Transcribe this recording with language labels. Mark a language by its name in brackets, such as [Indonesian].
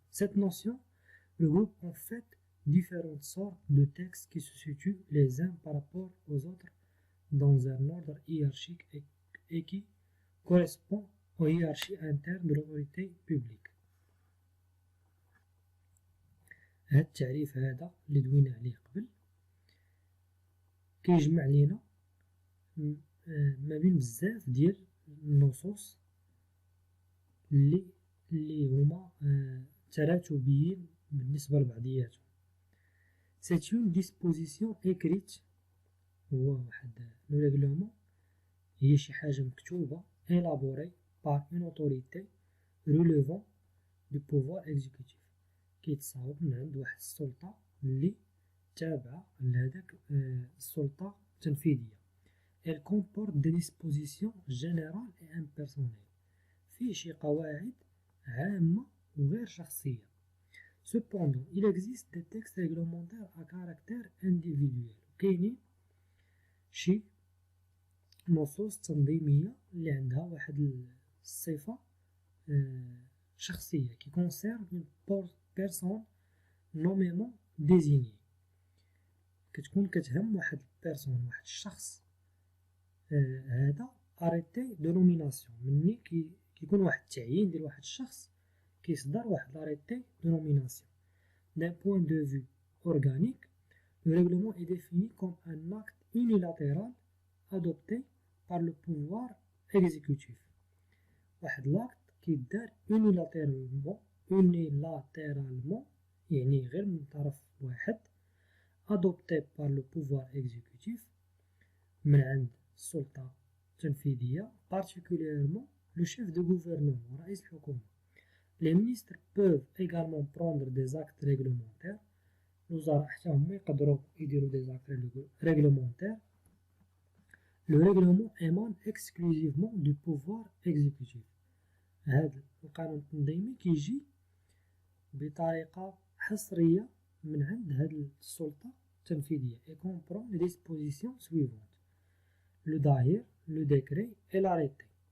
[French] Cette notion regroupe en fait différentes sortes de textes qui se situent les uns par rapport aux autres dans un ordre hiérarchique et qui correspond aux hiérarchies internes de l'autorité publique. [Arabic] هذا التعريف هذا اللي دوينا عليه قبل كيجمع لينا ما بين بزاف ديال النصوص اللي هما تراتبيين بالنسبة لبعضياتهم. [French] C'est une disposition écrite، [Arabic] هو واحد لو ريغلومون هي شي حاجة مكتوبة [French] élaborée par une autorité relevant du pouvoir exécutif، [Arabic] كيتصاوب من عند واحد السلطة اللي تابعة لهداك السلطة التنفيذية. [French] Elle comporte des dispositions générales et impersonnelles، [Arabic] فيه شي قواعد عامة وغير شخصية. [French] Cependant, il existe des textes réglementaires à caractère individuel، [Arabic] كاينين شي نصوص تنظيمية اللي عندها واحد الصفة شخصية [French] qui concerne une personne nommément désignée، [Arabic] كتكون كتهم واحد البيرسون، واحد الشخص. هذا arrêté de nomination، مني كيكون واحد التعيين ديال واحد الشخص كيصدر واحد l'arrêté de nomination. [French] D'un point de vue organique، le règlement est défini comme un acte unilatéral adopté par le pouvoir exécutif. [Arabic] واحد l'acte كيدار unilatéralement يعني غير من طرف واحد، [French] adopté par le pouvoir exécutif [Arabic] من عند السلطة التنفيذية، [French] particulièrement le chef de gouvernement، [Arabic] رئيس الحكومة. [French] Les ministres peuvent également prendre des actes réglementaires، [Arabic] الوزراء حتى هما يقدروا يديروا [French] des actes réglementaires. Le règlement émane exclusivement du pouvoir exécutif، [Arabic] هذا القانون التنظيمي كيجي بطريقة حصرية من عند هذه السلطة التنفيذية. [French] et comprend les dispositions suivantes: le daïr، le décret et l'arrêté.